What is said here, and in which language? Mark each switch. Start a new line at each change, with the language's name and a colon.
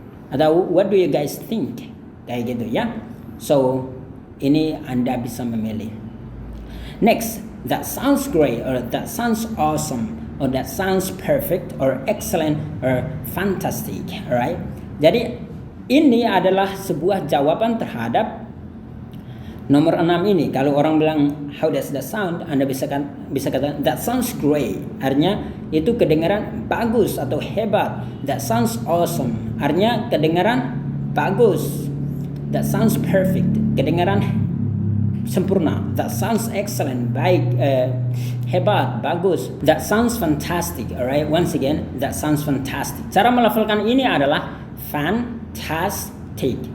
Indonesian: Atau
English: what do you guys think?
Indonesian: Kayak gitu ya. So ini Anda bisa memilih.
English: Next, that sounds great, or that sounds awesome, or that sounds perfect, or excellent, or fantastic, alright?
Indonesian: Jadi ini adalah sebuah jawaban terhadap nomor 6 ini. Kalau orang bilang
English: how does that sound,
Indonesian: Anda bisa katakan
English: that sounds great,
Indonesian: artinya itu kedengaran bagus atau hebat.
English: That sounds awesome,
Indonesian: artinya kedengaran bagus.
English: That sounds perfect,
Indonesian: kedengaran sempurna.
English: That sounds excellent,
Indonesian: baik, hebat, bagus.
English: That sounds fantastic, alright? Once again, that sounds fantastic.
Indonesian: Cara melafalkan ini adalah fantastic.